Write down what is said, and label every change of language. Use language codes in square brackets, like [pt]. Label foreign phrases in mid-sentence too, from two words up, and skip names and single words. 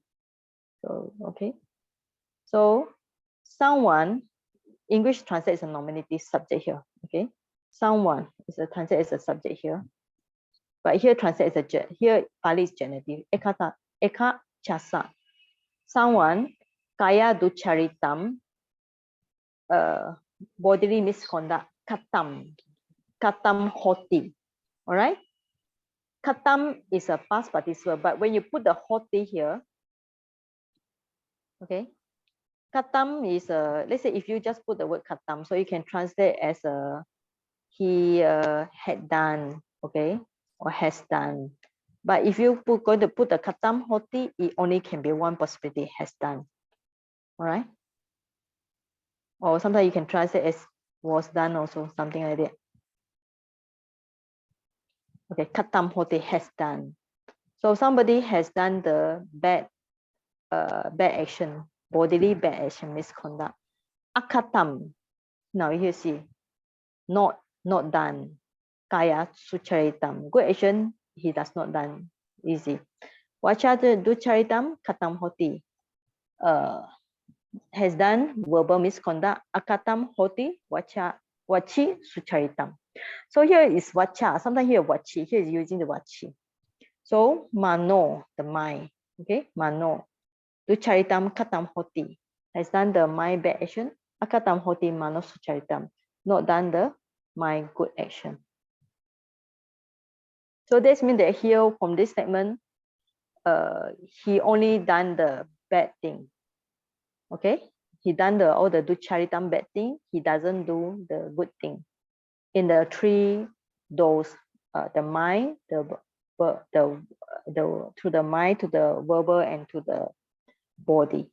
[en] So okay, so someone, English translates a nominative subject here. Okay, someone is a translate as a subject here, but here translate as a here Pali is genitive. [pi] Eka chasa. Someone kaya ducharitam. [en] Bodily misconduct, [pi] katam hoti. [en] All right, katam is a past participle, but when you put the hoti here, okay, katam is let's say if you just put the word katam, so you can translate as he had done, okay, or has done. But if you going to put the [pi] katam hoti, [en] it only can be one possibility, has done. All right. Or sometimes you can translate as was done also, something like that. [pi] Okay, katam hoti, [en] has done. So somebody has done the bad action, bodily bad action, misconduct. Akatam. Now you see, not done. [pi] Kaya sucharitam. [en] Good action, he does not done. Easy. [pi] Vacha ducharitam katam hoti. [en] Has done verbal misconduct. [pi] Akatam hoti vachi sucharitam. [en] So here is vacha. Sometimes here vachi. Here is using the vachi. So mano, the mind. Okay, mano. [pi] Ducharitam katam hoti. [en] Has done the mind bad action. [pi] Akatam hoti mano sucharitam. [en] Not done the mind good action. So this means that here from this statement, he only done the bad thing. Okay, he done all the ducharitam bad thing. He doesn't do the good thing. In the three doors, the mind, to the mind, to the verbal, and to the body.